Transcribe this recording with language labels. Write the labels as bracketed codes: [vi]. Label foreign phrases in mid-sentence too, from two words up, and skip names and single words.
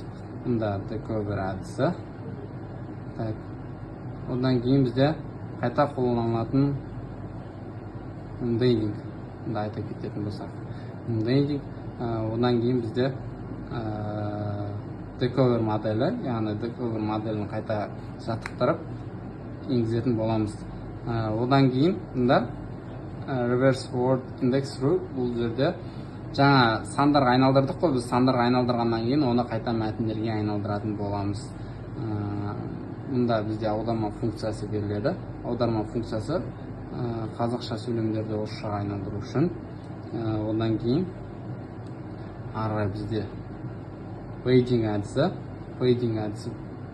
[kk] Мұнда дековер әдісі. Одан кейін бізде қайта қолданылатын embedding, мұнда айта кететін болсақ. Embedding, одан кейін бізде дековер моделі, яғни дековер моделін қайта жаттықтырып енгізетін боламыз. Одан кейін мұнда [en] reverse word index rule, [kk] бұл жерде жаңа сандарға айналдырдық қой, біз сандарға айналдырғаннан кейін оны қайта мәтіндерге айналдыратын боламыз. Мұнда бізде аударма функциясы беріледі. Аударма функциясы қазақша сөйлемдерді орысшаға айналдыру үшін. Одан кейін ары қарай бізде weighting әдісі